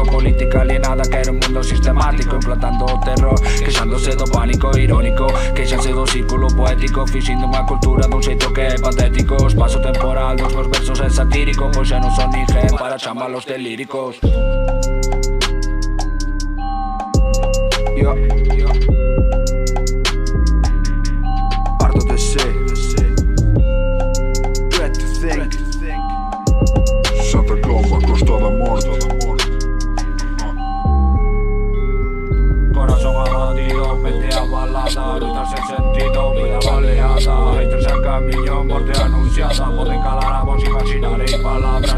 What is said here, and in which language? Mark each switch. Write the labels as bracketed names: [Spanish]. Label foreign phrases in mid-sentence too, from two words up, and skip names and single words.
[Galician] Política alienada, quero un mundo sistemático, implantando o terror, queixándose do pánico irónico, queixanse do círculo poético, fixindo unha cultura dun xeito que é patético. O espazo temporal dos meus versos é satírico, pois xa non son ninguén para chamalos de líricos. Parto de ser [English] Dread to think [Galician] Santa Comba, Costa da Morte. Corazón abatido, mente abalada, luita sen sentido, vida baleada. Haters a camiño, morte anunciada, poden calar a vos, imaginarei palabras.